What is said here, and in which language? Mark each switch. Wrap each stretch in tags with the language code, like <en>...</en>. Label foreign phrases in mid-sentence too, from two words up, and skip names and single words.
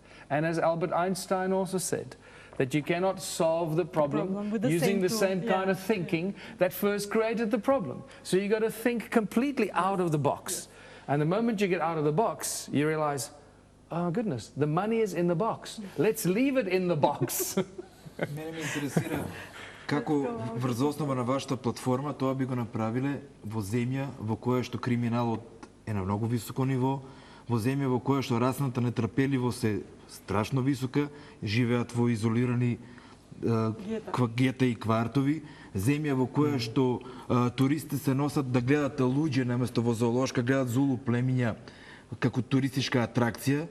<en>And as Albert Einstein also said, that you cannot solve the problem using the same kind of thinking that first created the problem. So you got to think completely out of the box. And the moment you get out of the box, you realize, oh goodness, the money is in the box. Let's leave it in the box.</en> <mk>Мене ме интересира како врз основа на вашата платформа тоа би го направиле во земја во која што криминалот е на многу високо ниво, во земја во која што расната нетрпеливост е страшно висока, живеат во изолирани гета и квартови, земја во која што туристи се носат да гледат луѓе наместо во зоолошка, гледат зулу племиња како туристичка атракција.</mk>